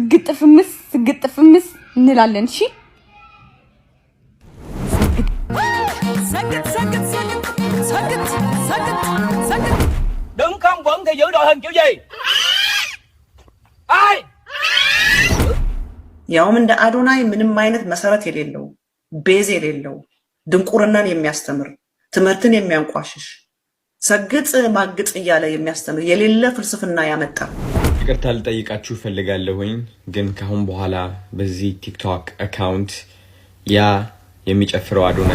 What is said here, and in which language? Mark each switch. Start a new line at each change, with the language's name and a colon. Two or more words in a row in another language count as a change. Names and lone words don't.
Amharic: ግጥፍምስ እንላለን እሺ
Vietnamese: Đứng không vững thì giữ đội hình kiểu gì? Ai?
Amharic: ያውም እንደ አዶናይ ምንም አይነት መሰረት የሌለው ቤዝ የሌለው ድንቁርናን የሚያስተምር ትምህርትን የሚያንቋሽሽ ሰግጥ ማግጥ እያለ የሚያስተምር የሌለ ፍልስፍና ያመጣ ይቅርታ ልጠይቃችሁ ፈልጋለሁኝ ግን ካሁን በኋላ በዚህ ቲክቶክ አካውንት ያ የሚጨፍረው አዶናይ